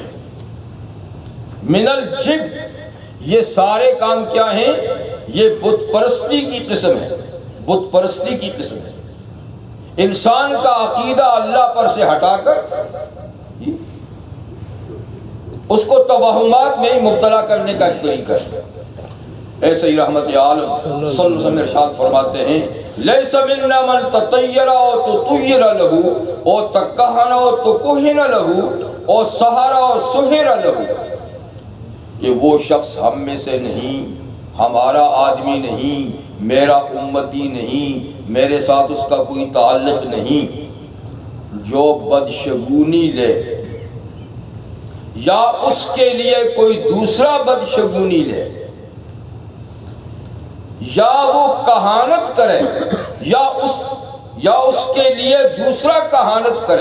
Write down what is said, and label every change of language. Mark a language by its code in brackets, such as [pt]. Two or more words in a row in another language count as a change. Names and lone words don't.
[ar] من الجبت، [ur] یہ سارے کام کیا ہیں، یہ بت پرستی کی قسم ہے، بت پرستی کی قسم ہے، انسان کا عقیدہ اللہ پر سے ہٹا کر اس کو توہمات میں مبتلا کرنے کا ایک طریقہ ہے۔ ایسے ہی رحمت عالم صلی اللہ علیہ وسلم ارشاد فرماتے ہیں [ar] لیس منا من تطیر او تطیر له او تکہن او تکہن له او سحر او سحر له، [ur] کہ وہ شخص ہم میں سے نہیں، ہمارا آدمی نہیں، میرا امتی نہیں، میرے ساتھ اس کا کوئی تعلق نہیں، جو بدشگونی لے یا اس کے لیے کوئی دوسرا بدشگونی لے، یا وہ کہانت کرے یا اس کے لیے دوسرا کہانت کرے۔